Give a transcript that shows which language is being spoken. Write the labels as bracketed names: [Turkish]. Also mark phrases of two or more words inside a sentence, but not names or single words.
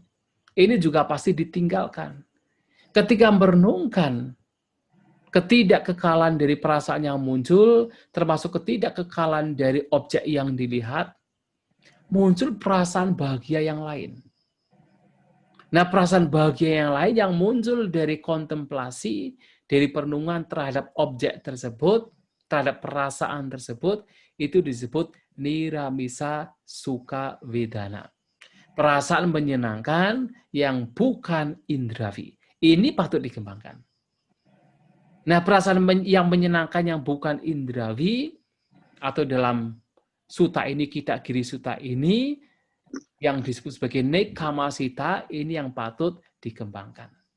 [Indonesian] Ini juga pasti ditinggalkan. Ketika merenungkan ketidakkekalan dari perasaan yang muncul, termasuk ketidakkekalan dari objek yang dilihat, muncul perasaan bahagia yang lain. Nah, perasaan bahagia yang lain yang muncul dari kontemplasi, dari perenungan terhadap objek tersebut, terhadap perasaan tersebut, itu disebut [Pali] niramisa sukha vedana. [Indonesian] Perasaan menyenangkan yang bukan indrawi. Ini patut dikembangkan. Nah, perasaan yang menyenangkan yang bukan indrawi, atau dalam sutta ini, Kita Giri Sutta ini, yang disebut sebagai nekamasita, ini yang patut dikembangkan.